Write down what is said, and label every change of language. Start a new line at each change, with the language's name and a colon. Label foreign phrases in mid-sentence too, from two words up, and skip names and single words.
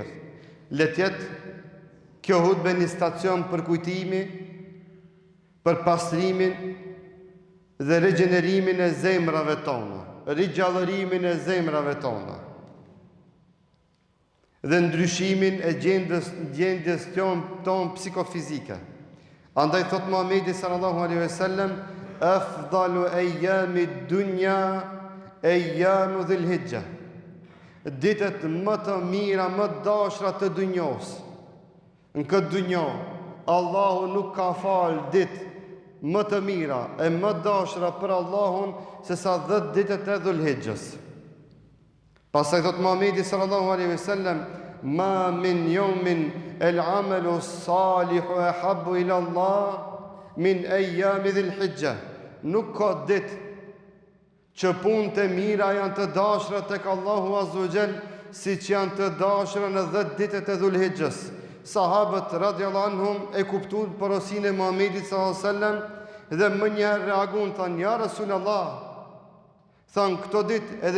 Albanian: Letjet kjo hutbe një stacion për kujtimi, për pastrimin dhe regenerimin e zemrave tona, rigjallërimin e zemrave tona dhe ndryshimin e gjendjes ton psikofizike. Andaj thot Muhamedi
Arabic: صلى الله عليه وسلم, أفضل أيام الدنيا أيام ذي الحجة.
Albanian: Ditët më të mira, më të dashura të dunjos. Në këtë dunjë Allahu nuk ka fal ditë më të mira e më të dashura për Allahun se sa 10 ditët e Dhulhijjes. Pastaj thot Muhamedi
Arabic: صلى الله عليه وسلم, ما من يوم العمل الصالح أحب إلى الله من أيام ذي الحجة.
Albanian: Nuk ka ditë që punët e mira janë të dashura tek Allahu
Arabic: عز وجل
Albanian: siç janë të dashura në 10 ditët e Dhulhijjes. Sahabët
Arabic: رضي الله عنهم
Albanian: e kuptuan porosinë e Muhamedit
Arabic: صلى الله عليه وسلم
Albanian: dhe më njëherë reaguan, thanë
Arabic: يا رسول الله,
Albanian: thanë këto ditë edhe